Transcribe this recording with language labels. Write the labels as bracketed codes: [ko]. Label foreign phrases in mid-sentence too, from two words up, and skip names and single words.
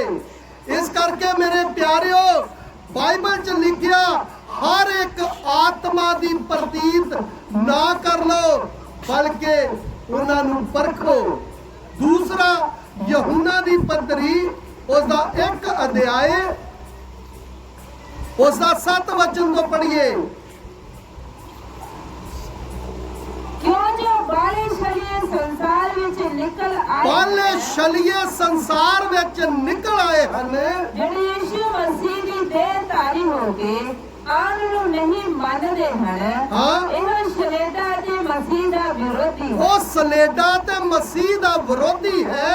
[pa] ਇਸ ਕਰਕੇ ਮੇਰੇ ਪਿਆਰਿਓ, ਬਾਈਬਲ 'ਚ ਲਿਖਿਆ ਹਰ ਇੱਕ ਆਤਮਾ ਦੀ ਪ੍ਰਤੀਤ ਨਾ ਕਰ ਲੋ, ਬਲਕਿ ਉਹਨਾਂ ਨੂੰ ਪਰਖੋ। ਦੂਸਰਾ ਯਹੂਨਾ ਦੀ ਪੱਤਰੀ ਉਸ ਦਾ 1 ਅਧਿਆਏ ਉਸ ਦਾ 7 ਵਚਨ ਤੋਂ ਪੜ੍ਹੀਏ। ਕਿਉਂ ਜੋ ਬਾਲੇ ਛਲੀਏ ਸੰਸਾਰ ਵਿਚ ਨਿਕਲ ਆਏ, ਬਾਲੇ ਛਲੀਏ ਸੰਸਾਰ ਵਿੱਚ ਨਿਕਲ ਆਏ ਹਨ, ਜਿਹੜੇ ਯਿਸੂ ਮਸੀਹ ਦੀ ਦੇਹ ਧਾਰੀ ਹੋ ਕੇ ਆਨ ਨੂੰ ਨਹੀਂ ਮੰਨਦੇ ਹਨ। ਹਾਂ। ਇਹ ਸ਼ਲੇਡਾ ਤੇ ਮਸੀਹ ਦਾ ਵਿਰੋਧੀ ਹੈ। ਉਹ ਸਲੇਡਾ ਤੇ ਮਸੀਹ ਦਾ ਵਿਰੋਧੀ ਹੈ।